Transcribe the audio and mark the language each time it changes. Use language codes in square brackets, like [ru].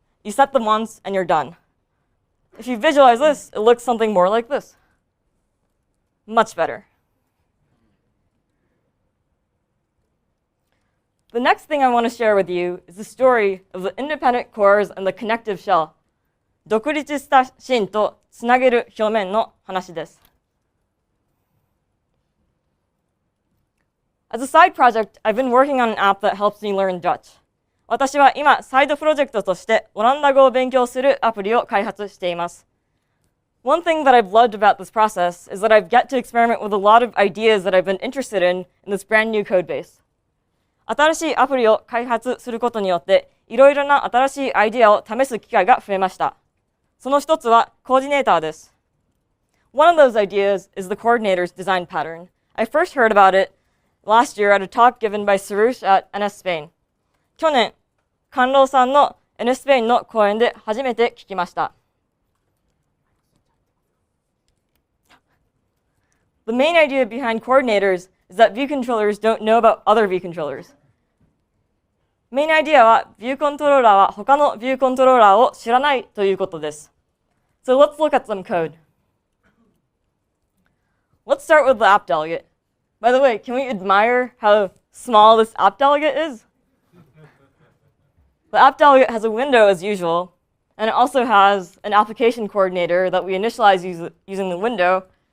[en] You set them once, and you're done. If you visualize this, it looks something more like this. Much better. The next thing I want to share with you is the story of the independent cores and the connective shell. [ja] 独立した芯とつなげる表面の話です。 [en] As a side project, I've been working on an app that helps me learn Dutch. [ja] 私は今、サイドプロジェクトとしてオランダ語を勉強するアプリを開発しています。 [en] One thing that I've loved about this process is that I've get to experiment with a lot of ideas that I've been interested in this brand new code base. [ja] 新しいアプリを開発することによって、いろいろな新しいアイデアを試す機会が増えました。その一つはコーディネーターです。 [en] One of those ideas is the coordinator's design pattern. I first heard about it last year at a talk given by Sarush at NS Spain. [ja] 去年、官郎さんの NS Spain の講演で初めて聞きました。 [en] The main idea behind coordinators is that view controllers don't know about other view controllers. [ja] メインアイディアは、ビューコントローラーは他のビューコントローラーを知らないということです。 [en] So let's look at some code. Let's start with the app delegate. By the way, can we admire how small this app delegate is? The app delegate has a window as usual, and it also has an application coordinator that we initialize using the window.